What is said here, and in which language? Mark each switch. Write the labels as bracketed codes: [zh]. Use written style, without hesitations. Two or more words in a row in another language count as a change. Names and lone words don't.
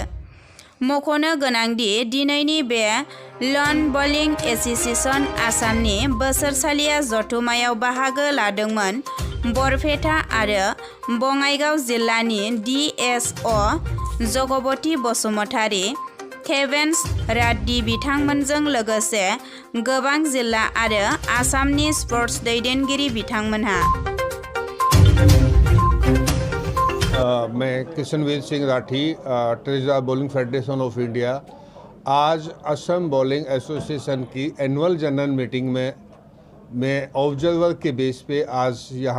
[brx] मख'नो गोनांदि दिनैनि बे लन बलिं एसोसिएशन आसामनि बोसोरसालिया जथुमायाव बाहागो लादोंमोन बरपेटा आरो बङाइगाव जिल्लानि DSO जगबती बसुमतारी, केभेन्स राड्डी बिथांमोनजों लोगोसे गोबां जिल्ला आरो आसामनि स्पर्ट्स दैदेनगिरि बिथांमोनहा। [hi] मैं किशनवीर सिंह राठी, ट्रेजरर बॉलिंग फेडरेशन ऑफ इंडिया, आज असम बॉलिंग एसोसिएशन की [en] annual general meeting [hi] में मैं ऑब्जर्वर के बेस पे आज यहाँ